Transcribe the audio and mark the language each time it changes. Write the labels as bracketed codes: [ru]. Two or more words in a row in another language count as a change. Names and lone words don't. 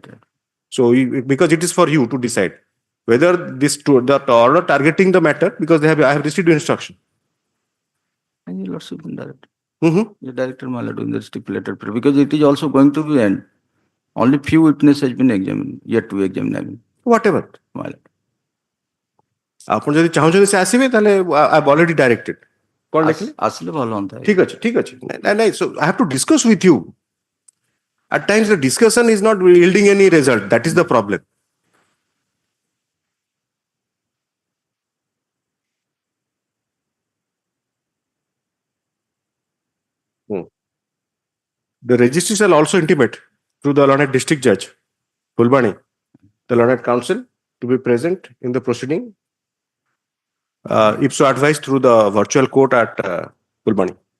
[en] So because it is for you to decide whether the order targeting the matter, because I have received instruction. And your lordship can direct. Mm-hmm. The director, my lord, in the stipulated period, because it is also going to be end. Only few witnesses has been examined, yet to examine. Whatever. My lord. [or] ଆପଣ ଯଦି ଚାହୁଁଛନ୍ତି ସେ ଆସିବେ ତାହେଲେ [en] I've already directed. [or] କ'ଣ ଲେଖିଲେ? ଆସିଲେ ଭଲ ହୁଅନ୍ତା। ଠିକ ଅଛି। ନାଇଁ, [en] so I have to discuss with you. At times the discussion is not yielding any result. That is the problem. The registry shall also intimate to the learned district judge, Fulbani, the learned counsel to be present in the proceeding, if so advised through the virtual court at Fulbani.